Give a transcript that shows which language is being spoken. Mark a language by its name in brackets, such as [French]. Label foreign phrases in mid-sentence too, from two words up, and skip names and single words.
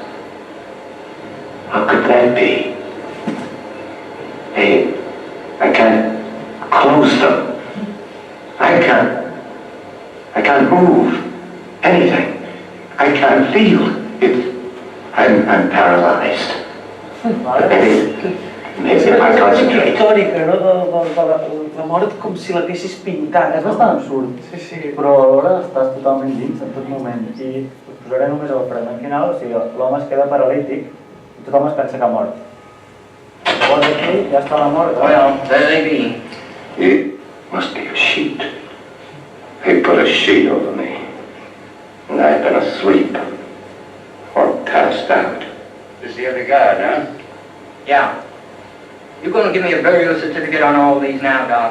[English] How could that be? Hey, I can't close them. I can't move anything. I can't feel it. I'm paralyzed. Maybe if I concentrate. [Catalan] Històrica, no? De la mort com si l'haguessis pintat. És bastant absurd, Sí. però alhora estàs totalment dins en tot moment. I us posaré només el fragment final, o sigui, l'home es queda paralític i tothom es pensa que ha mort. Llavors aquí ja està la mort. [English] Well, there they be. It must be a sheet. They put a sheet over me. And I've been asleep. Or passed out. This is the other guard, huh? Yeah. You gonna give me a burial certificate on all these now, Doc?